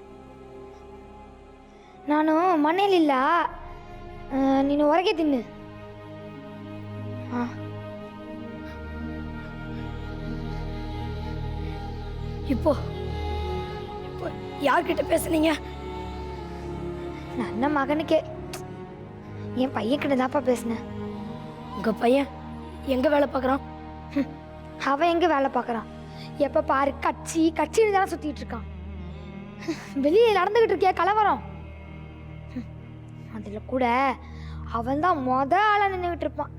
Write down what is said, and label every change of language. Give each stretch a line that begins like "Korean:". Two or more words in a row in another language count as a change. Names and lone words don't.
Kannada: ನಾನು ಮನೇಲಿಲ್ಲ, ನೀನು ಹೊರಗೆ ತಿನ್ನು. ಹಾಂ.
Tamil: இப்போ யார்கிட்ட பேசுனீங்க?
Kannada: ನನ್ನ ಮಗನಿಗೆ,
Tamil: என் பையன்கிட்ட தான்ப்பா பேசினேன். உங்க பையன் எங்க வேலை பார்க்குறான்? அவன் எங்கே வேலை பார்க்குறான்? எப்போ பாரு கட்சின்னு தானே சுற்றிட்டு இருக்கான். வெளியே நடந்துக்கிட்டு இருக்கியா கலவரம்? அதில் கூட அவன் தான் ஆளை நின்றுக்கிட்டு இருப்பான்.